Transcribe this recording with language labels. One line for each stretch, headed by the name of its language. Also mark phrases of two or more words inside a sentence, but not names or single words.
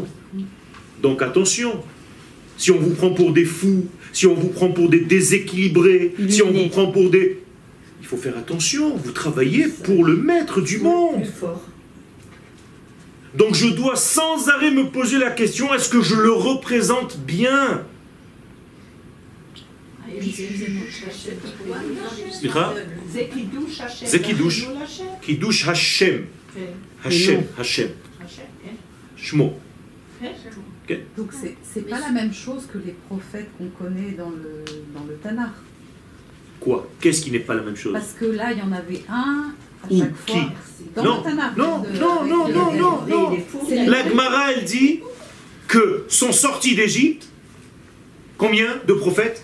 French: Donc attention, si on vous prend pour des fous, si on vous prend pour des déséquilibrés, si on vous prend pour des... Il faut faire attention, vous travaillez pour le maître du monde. Plus fort. Donc je dois sans arrêt me poser la question, est-ce que je le représente bien? Slicha?
Hebrew: זה קידוש. קידוש השם. השם. Shmo.
French: Donc c'est pas la même chose que les prophètes qu'on connaît dans le Tanakh. Quoi? Qu'est-ce qui n'est pas la même chose? Parce que là, il y en avait un à Ou chaque qui? fois. Dans Non, le Tanakh. non, non. La Gemara, elle dit que sont sortis d'Égypte combien de prophètes?